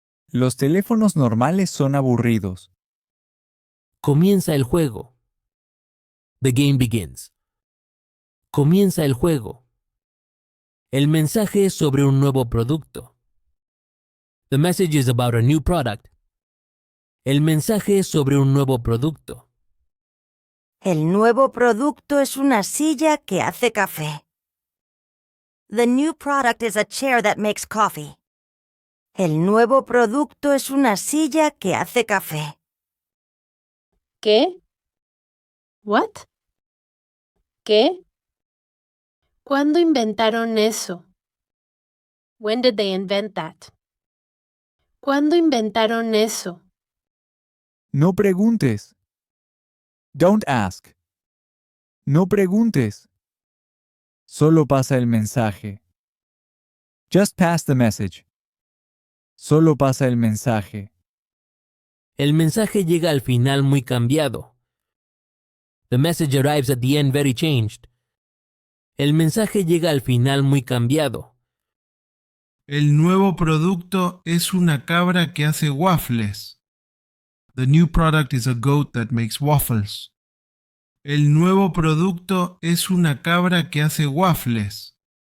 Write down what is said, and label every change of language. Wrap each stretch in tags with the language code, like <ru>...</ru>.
<es>Los teléfonos normales son aburridos. Comienza el juego.</es> <en>The game begins.</en> <es>Comienza el juego. El mensaje es sobre un nuevo producto.</es> <en>The message is about a new product.</en> <es>El mensaje es sobre un nuevo producto. El nuevo producto es una silla que hace café.</es> <en>The new product is a chair that makes coffee.</en> <es>El nuevo producto es una silla que hace café. ¿Qué?</es> <en>What?</en> <es>¿Qué? ¿Cuándo inventaron eso?</es> <en>When did they invent that?</en> <es>¿Cuándo inventaron eso? No preguntes.</es> <en>Don't ask.</en> <es>No preguntes. Solo pasa el mensaje.</es> <en>Just pass the message.</en> <es>Solo pasa el mensaje. El mensaje llega al final muy cambiado.</es> <en>The message arrives at the end very changed.</en> <es>El mensaje llega al final muy cambiado. El nuevo producto es una cabra que hace waffles.</es> <en>The new product is a goat that makes waffles.</en> <es>El nuevo producto es una cabra que hace waffles.</es>